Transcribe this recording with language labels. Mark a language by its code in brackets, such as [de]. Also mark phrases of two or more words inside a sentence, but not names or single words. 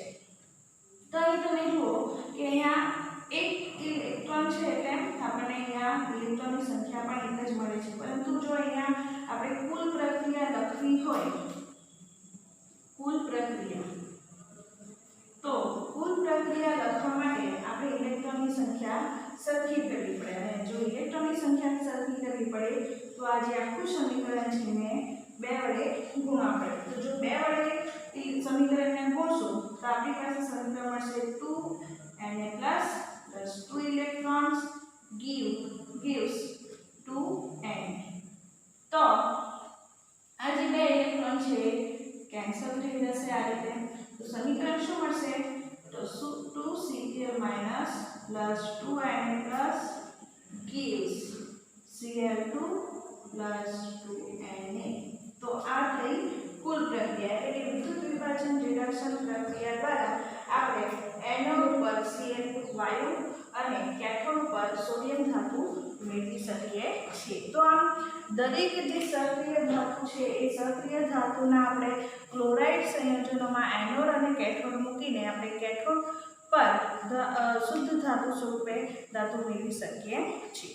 [gu] તો અહીં તમે જુઓ કે અહીંયા એક ઇલેક્ટ્રોન છે એટલે આપણને અહીંયા ઇલેક્ટ્રોનની સંખ્યા પણ એક જ મળે છે, પરંતુ જો અહીંયા આપણે કુલ પ્રક્રિયા લખવી હોય તો કુલ પ્રક્રિયા લખવા માટે આપણે ઇલેક્ટ્રોનની સંખ્યા સરખી કરવી પડે અને જો ઇલેક્ટ્રોનની સંખ્યા સરખી કરવી પડે તો આ જે આખું સમીકરણ છે એને 2 વડે ગુણવા પડે. તો જો 2 વડે સમીકરણને ગુણશું તો આપણી પાસે સમીકરણ મળશે [en] 2Na plus 2 electrons gives 2Na. [gu] તો આ જે 2 ઇલેક્ટ્રોન છે કેન્સલ થઈ જશે આ રીતે. તો સમીકરણ શું મળશે? [en] તો 2Cl minus plus 2Na plus gives Cl2 plus 2Na. [gu] તો આ થઈ કુલ પ્રક્રિયા એટલે કે વિદ્યુત વિભાજન રિડક્શન પ્રક્રિયા દ્વારા આપણે એનોડ ઉપર Cl વાયુ અને કેથોડ પર સોડિયમ ધાતુ મેળવી શકીએ છીએ. તો આમ દરેક જે સક્રિય ધાતુ છે એ સક્રિય ધાતુના આપણે ક્લોરાઇડ સંયોજનોમાં એનોડ અને કેથોડ મૂકીને આપણે કેથોડ પર શુદ્ધ ધાતુ સ્વરૂપે ધાતુ મેળવી શકીએ છીએ.